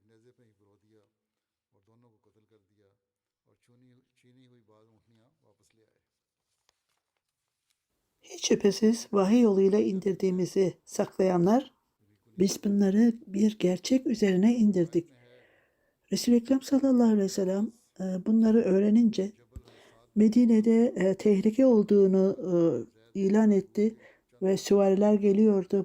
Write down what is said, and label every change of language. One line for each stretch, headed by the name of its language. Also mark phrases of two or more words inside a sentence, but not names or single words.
Hindi: पे ही पिरो दिया और दोनों को कत्ल कर दिया और छीनी हुई बाज ऊँटनियाँ वापस ले आए.
Turkish: Hiç şüphesiz vahiy yoluyla indirdiğimizi saklayanlar, biz bunları bir gerçek üzerine indirdik. Resul-i Ekrem
Arabic: صلى الله عليه وسلم
Turkish: bunları öğrenince Medine'de tehlike olduğunu ilan etti ve süvariler geliyordu.